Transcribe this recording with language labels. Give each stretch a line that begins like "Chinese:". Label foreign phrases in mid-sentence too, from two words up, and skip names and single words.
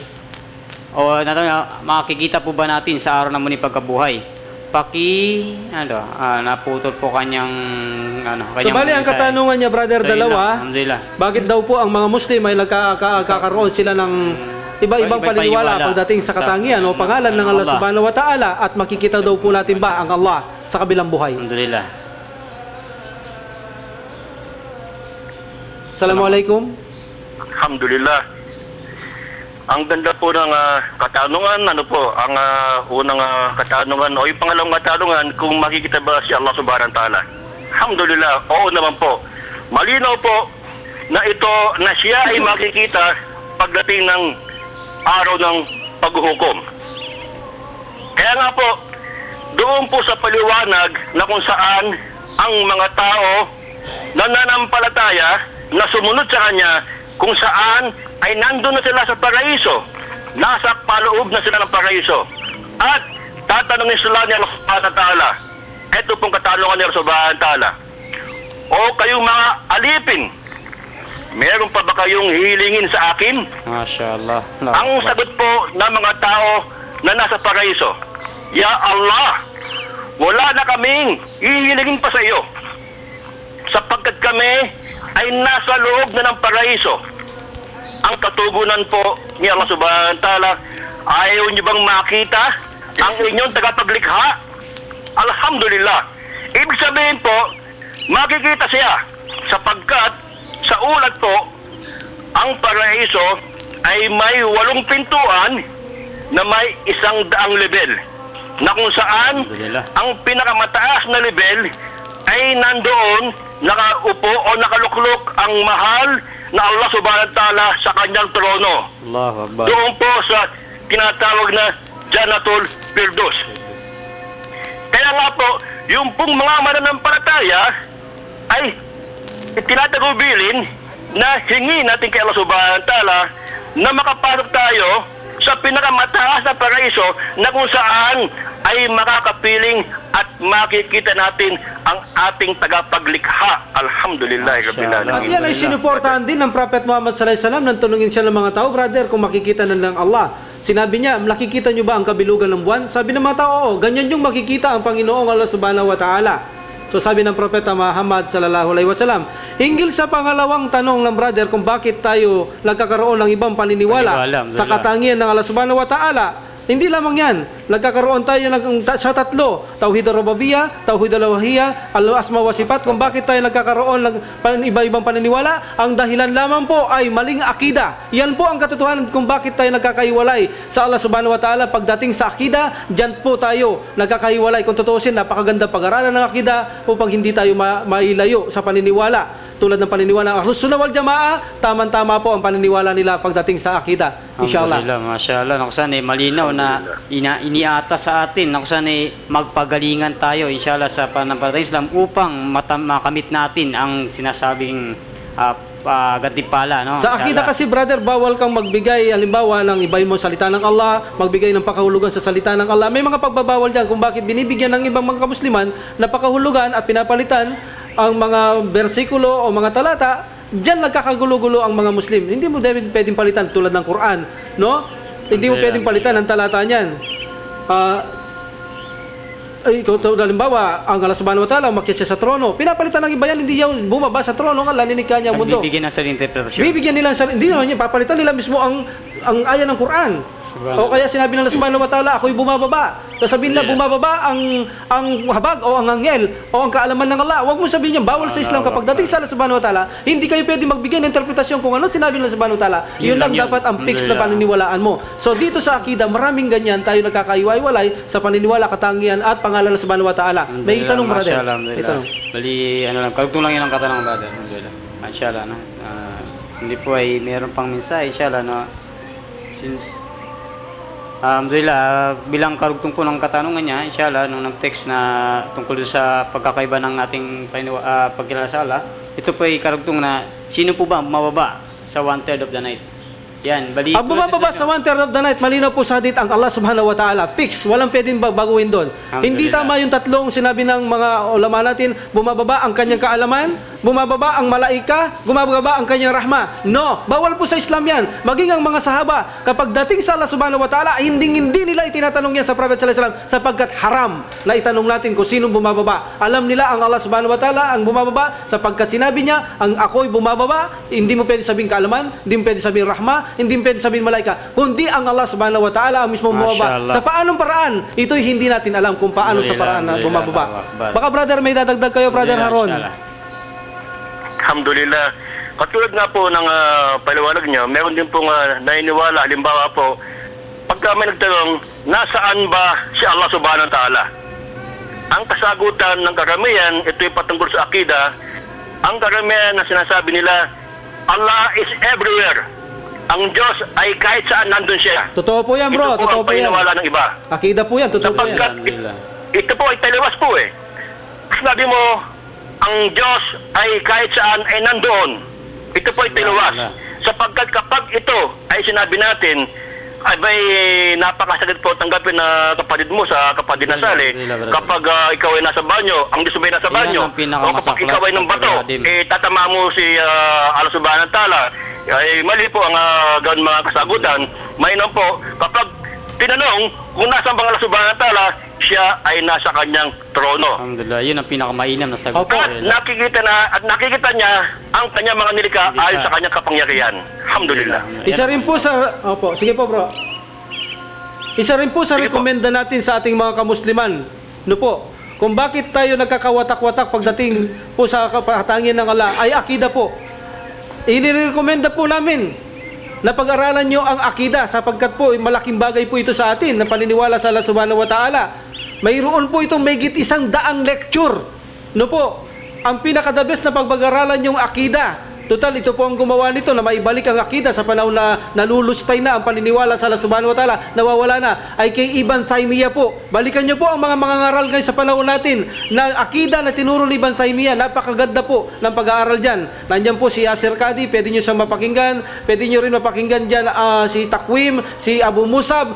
Filipino: O makikita po ba natin sa araw ng muling pagkabuhay? Naputol po kanyang So bali ang katanungan niya, brother, dalawa. Bakit daw po ang mga Muslim ay nagkakaroon sila ng iba-ibang paniniwala pagdating sa katangian o pangalan ng Allah
Arabic: subhanahu wa ta'ala,
Filipino: at makikita daw po natin ba ang Allah sa kabilang buhay? Alhamdulillah. Assalamualaikum. Alhamdulillah. Ang ganda po ng katanungan, ang unang katanungan o yung pangalawang katanungan, kung makikita ba si Allah
Arabic: subhanahu wa ta'ala.
Filipino: Alhamdulillah, oo naman po. Malinaw po na ito, na siya ay makikita pagdating ng araw ng paghuhukom. Kaya nga po, doon po sa paliwanag na kung saan ang mga tao na nananampalataya, na sumunod sa Kanya, kung saan ay nandun na sila sa paraiso. Nasa paloob na sila ng paraiso. At tatanungin sila ni Allah
Arabic: subhanahu wa ta'ala.
Filipino: Ito pong katanungan ni Allah
Arabic: subhanahu wa ta'ala.
Filipino: O kayong mga alipin, meron pa ba kayong hilingin sa akin? Mashallah. Ang sagot po ng mga tao na nasa paraiso, Ya Allah, wala na kaming hihilingin pa sa iyo, sapagkat kami ay nasa loob na ng paraiso. Ang katugunan po ni Allah
Arabic: subhanahu wa ta'ala,
Filipino: ayaw niyo bang makita ang inyong tagapaglikha? Alhamdulillah. Ibig sabihin po, makikita siya, sapagkat sa ulat po, ang paraiso ay may 8 pintuan na may 100 level, na kung saan ang pinakamataas na level ay nandoon nakaupo o nakaluklok ang mahal na Allah
Arabic: subhanahu wa ta'ala
Filipino: sa kanyang trono. Allahu Akbar. Doon po sa tinatawag na Jannatul Firdaus. Kaya nga po, yung pong mga mananampalataya ay tinatagubilin na hingi natin kay Allah
Arabic: subhanahu wa ta'ala
Filipino: na makapasok tayo sa pinakamataas na paraiso na kung saan ay makakapiling at makikita natin ang ating tagapaglikha.
Arabic: Alhamdulillah Rabbil
Filipino: At Alamin. yan ay sinuportahan din ng Prophet Muhammad
Arabic: sallallahu alaihi wasallam
Filipino: nang tanungin siya ng mga tao, brother, kung makikita na ng Allah. Sinabi niya, nakikita niyo ba ang kabilugan ng buwan? Sabi ng mga tao, oo, ganyan yung makikita ang Panginoong Allah
Arabic: subhanahu wa ta'ala.
Filipino: So sabi ng Propeta Muhammad
Arabic: sallallahu alaihi wasallam,
Filipino: hinggil sa pangalawang tanong ng brother kung bakit tayo nagkakaroon ng ibang paniniwala sa katangian ng Allah
Arabic: subhanahu wa ta'ala.
Filipino: Hindi lamang yan, nagkakaroon tayo sa tatlo,
Arabic: Tauhid ar-Rububiyyah, Tauhid al-Uluhiyyah, al-Asma wa Sifat.
Filipino: Kung bakit tayo nagkakaroon ng iba-ibang paniniwala, ang dahilan lamang po ay maling akida. Yan po ang katotohanan kung bakit tayo nagkakaiwalay sa Allah
Arabic: subhanahu wa ta'ala.
Filipino: Pagdating sa akida, dyan po tayo nagkakaiwalay. Kung tutuusin, napakaganda pag-aralan ng akida upang hindi tayo mailayo sa paniniwala. Tulad ng paniniwala ng
Arabic: Ahlus Sunnah wal Jamaa,
Filipino: tamang-tama po ang paniniwala nila pagdating sa akida. Inshallah.
Arabic: Alhamdulillah, mashallah.
Filipino: Nakusan malinaw na iniata sa atin. Nakusan magpagalingan tayo, inshallah, sa pananampalatayang Islam upang makamit natin ang sinasabing gantimpala. No? Sa akida kasi, brother, bawal kang magbigay, halimbawa, ng iba mo salita ng Allah, magbigay ng pakahulugan sa salita ng Allah. May mga pagbabawal dyan kung bakit binibigyan ng ibang mga kamusliman na pakahulugan at pinapalitan ang mga bersikulo o mga talata. Diyan nagkakagulo-gulo ang mga Muslim. Hindi mo pwedeng palitan tulad ng Quran, no? Hindi mo pwedeng palitan ang talata niyan. Halimbawa, ang Allah
Arabic: subhanahu wa ta'ala
Filipino: umakyat siya sa trono. Pinapalitan ng iba yan, hindi yan bumaba sa trono, ang lalinig niya ang mundo. Bibigyan ng sarili interpretasyon. Bibigyan nila hindi naman yan, papalitan nila mismo ang aya ng Quran. O kaya sinabi ng Allah
Arabic: subhanahu wa ta'ala,
Filipino: ako'y bumababa. Sasabihin nila, bumababa ang habag o ang anghel o ang kaalaman ng Allah. Huwag mo sabihin yan, bawal sa Islam. Kapag dating sa Allah
Arabic: subhanahu wa ta'ala,
Filipino: hindi kayo pwede magbigay ng interpretasyon kung ano sinabi ng Allah
Arabic: subhanahu wa ta'ala.
Filipino: Yun lang dapat ang fix na paniniwalaan mo. So dito sa akida, maraming ganyan tayo nagkakaiwalay sa paniniwala, katangian at pangalan ng
Arabic: subhanahu wa ta'ala.
Filipino: May itanong, brother. Bali, karugtong lang yun ang katanong, brother. Inshallah, no? Hindi po ay mayroon pang mensahe, inshallah, no? Alhamdulillah, bilang karugtong po ng katanungan niya, inshallah, nung nag-text na tungkol sa pagkakaiba ng ating pagkilala sa Allah, ito po ay karugtong na sino po ba mababa sa
English: 1/3 of the night?
Filipino: Yan, bali. Ang bumababa sa
English: 1/3 of the night,
Filipino: malinaw po sa hadith ang Allah
Arabic: subhanahu wa ta'ala.
Filipino: Fix, walang pwedeng baguhin doon. Hindi tama yung tatlong sinabi ng mga ulama natin, bumababa ang kanyang kaalaman, bumababa ang malaika, bumababa ang kanyang rahma. No, bawal po sa Islam yan. Maging ang mga sahaba, kapag dating sa Allah
Arabic: subhanahu wa ta'ala,
Filipino: hindi nila itinatanong yan sa Prophet
Arabic: sallallahu alaihi wasallam
Filipino: sapagkat haram na itanong natin kung sinong bumababa. Alam nila ang Allah
Arabic: subhanahu wa ta'ala
Filipino: ang bumababa sapagkat sinabi niya, ang ako'y bumababa. Hindi mo pwede sabihin kaalaman, hindi mo pwede sabihin rahma, hindi pwede sabihin malaika, kundi ang Allah
Arabic: subhanahu wa ta'ala
Filipino: ang mismo bumababa. Sa paanong paraan? Ito'y hindi natin alam kung paano sa paraan na bumababa. Baka, brother, may dadagdag kayo, brother Haron. Alhamdulillah. Katulad nga po ng paliwanag niya, meron din pong naniniwala, halimbawa po, pagka may nagtanong, nasaan ba si Allah
Arabic: subhanahu wa ta'ala?
Filipino: Ang kasagutan ng karamihan, ito'y patungkol sa akida, ang karamihan na sinasabi nila,
English: Allah is everywhere.
Filipino: Ang Diyos ay kahit saan nandun siya. Totoo po yan, bro. Totoo po yan. Ito po ang paniniwala ng iba. Akida po yan. Totoo po yan. Ito po ay taliwas po eh. Sabi mo, ang Diyos ay kahit saan ay nandoon. Ito po ay taliwas. Sapagkat kapag ito ay sinabi natin, ay ba'y napakasagad po tanggapin na kapatid mo sa kapatid na sali. Kapag ikaw ay nasa banyo, ang Diyos ay nasa banyo, o kapag ikaw ay ng bato, tatama mo si Allah
Arabic: subhanahu wa ta'ala.
Filipino: Ay mali po ang gawin mga kasagutan. Mainam po, kapag tinanong kung nasa bang Allah
Arabic: subhanahu wa ta'ala,
Filipino: siya ay nasa kanyang trono. Alhamdulillah, yun ang pinakamainam na sagot. At nakikita niya ang kanyang mga nilikha ayon sa kanyang kapangyarihan. Alhamdulillah. Isa rin po sa sige po bro. Isa rin po sa Sige po. rekomenda natin sa ating mga kamusliman. No po, kung bakit tayo nagkakawatak-watak pagdating po sa kapahatangan ng Allah ay akida po. Inirekomenda po namin na pag-aralan nyo ang akida sapagkat po malaking bagay po ito sa atin na paniniwala sa Allah
Arabic: subhanahu wa ta'ala.
Filipino: Mayroon po itong mayigit 100 lecture. No po, ang pinaka-
English: the best
Filipino: na pag-aralan yung akida. Total, ito po ang gumawa nito na maibalik ang akida sa panahon na nalulustay na ang paniniwala sa Allah
Arabic: subhanahu wa ta'ala,
Filipino: nawawala na, ay kay Ibn Taymiyyah po. Balikan nyo po ang mga ngaral ngayon sa panahon natin na akida na tinuro ni Ibn Taymiyyah. Napakaganda po ng pag-aaral dyan. Nandyan po si Yasir Qadhi, pwede nyo siyang mapakinggan. Pwede nyo rin mapakinggan dyan si Takwim, si Abu Musab.